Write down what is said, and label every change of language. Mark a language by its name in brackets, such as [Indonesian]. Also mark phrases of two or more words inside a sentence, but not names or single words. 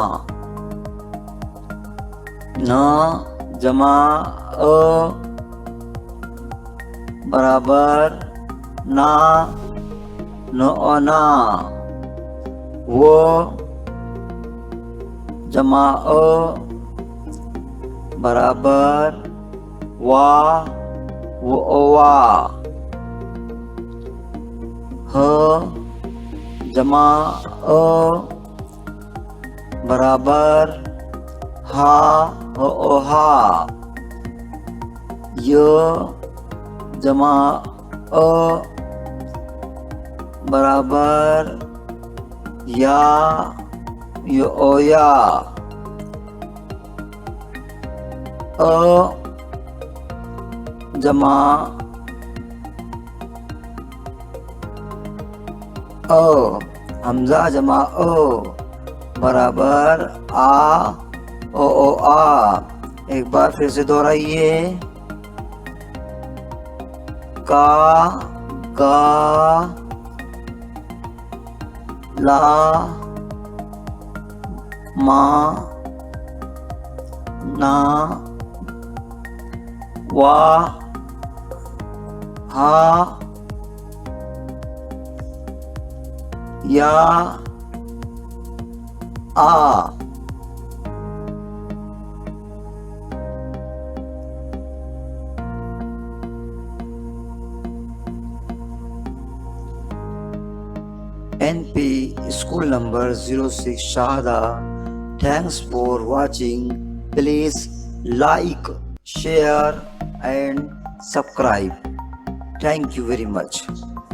[Hindi] न जमा अ बराबर ना न ओ ना वो जमा अ बराबर वा वो ओ वा ह जमा अ बराबर हा हो ओ हा य जमा अ बराबर या यो ओ या अ जमा अ हमजा जमा अ बराबर आ ओ आ एक बार फिर से दोहराइए का गा ला मा ना वा हा या आ। [English] NP school number 06 Shahada. Thanks for watching. Please like, share and subscribe. Thank you very much.